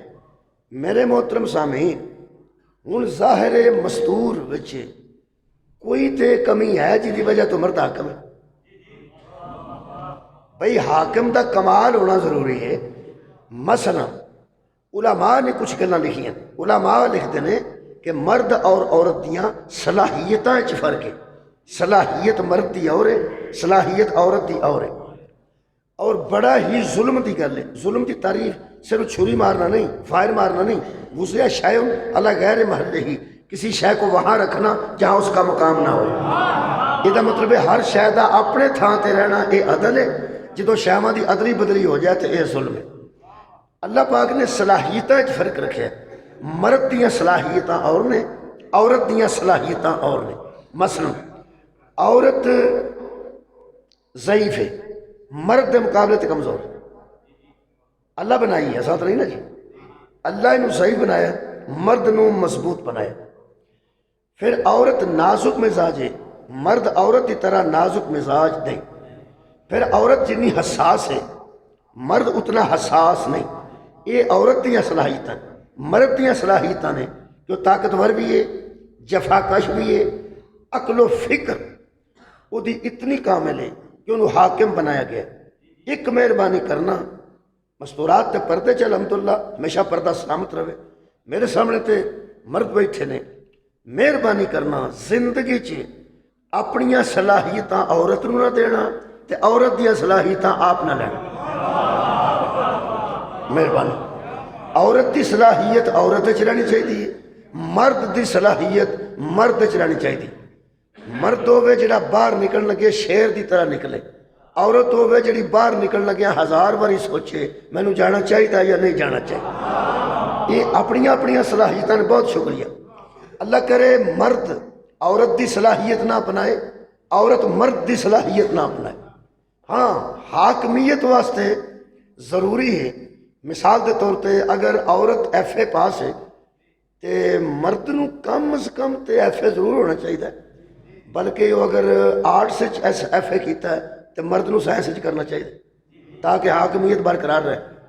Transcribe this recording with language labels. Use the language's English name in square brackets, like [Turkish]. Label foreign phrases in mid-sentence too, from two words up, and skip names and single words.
[Punjabi] میرے محترم سامعین، ہن ظاہر مستور بچے کوئی تے کمی ہے جی دی وجہ تو مرد حاکم ہے؟ بھئی حاکم دا کمال ہونا ضروری ہے۔ مثلا علماء نے کچھ گلاں لکھی ہیں۔ علماء لکھتے ہیں کہ مرد اور عورت دیاں صلاحیتاں وچ فرق ہے۔ صلاحیت مرد دی اور ہے، صلاحیت عورت دی اور ہے۔ اور بڑا ہی ظلم دی گل ہے۔ [Urdu] ظلم دی تعریف صرف چھری مارنا نہیں، فائر مارنا نہیں، [Arabic] وضع شیء علی غیر محلہ [Urdu] ہی، کسی شے کو وہاں رکھنا جہاں اس کا مقام نہ ہو۔ [Punjabi] یہ مطلب ہے ہر شے دا اپنے تھاں تے رہنا اے عدل ہے۔ جدو شیواں دی ادلی بدلی ہو جائے تو اے ظلم ہے۔ اللہ پاک نے صلاحیتاں وچ فرق رکھا ہے۔ مرد دیاں صلاحیتاں اور نے، عورت دیاں صلاحیتاں اور نے۔ مثلا عورت ضعیف ہے، مرد دے مقابلے تے کمزور ہے۔ اللہ بنائی ہے، ساتھ نہیں نا جی۔ اللہ انہوں صحیح بنایا، مرد نو مضبوط بنایا۔ [Urdu] پھر عورت نازک مزاج ہے، مرد عورت کی طرح نازک مزاج نہیں۔ پھر عورت جتنی حساس ہے، مرد اتنا حساس نہیں۔ [Punjabi] یہ عورت دیاں صلاحیتاں، مرد دیاں صلاحیتاں نے جو طاقتور بھی ہے، جفاکش بھی ہے، عقل و فکر وہ دی اتنی کامل ہے کہ انہوں حاکم بنایا گیا۔ ایک مہربانی کرنا، مستورات تے پردے چ الحمدللہ ہمیشہ پردہ سلامت رہے۔ میرے سامنے تے مرد بیٹھے نے۔ مہربانی کرنا زندگی چ اپنیاں صلاحیتاں عورت نو نہ دینا تے عورت دیاں صلاحیتاں آپ نہ لینا۔ مہربانی، عورت دی صلاحیت عورت وچ رہنی چاہیے، مرد دی صلاحیت مرد وچ رہنی چاہیے۔ مرد ہوئے جڑا باہر نکلن لگے شیر دی طرح نکلے، عورت ہوئے جڑی باہر نکلن لگے ہزار باری سوچے میں نو جانا چاہیے یا نہیں جانا چاہیے۔ یہ اپنیاں صلاحیتاں نے بہت شکریہ۔ اللہ کرے مرد عورت دی صلاحیت نہ اپنائے، عورت مرد دی صلاحیت نہ اپنائے۔ ہاں حاکمیت واسطے ضروری ہے۔ مثال دے طور پہ اگر عورت ایف اے پاس ہے تے مرد نو کم از کم تے ایف اے ضرور ہونا چاہیے، بلکہ وہ اگر آرٹس ایف اے کیتا ہے تو مرد نو سائنس کرنا چاہیے تاکہ حاکمیت برقرار رہے۔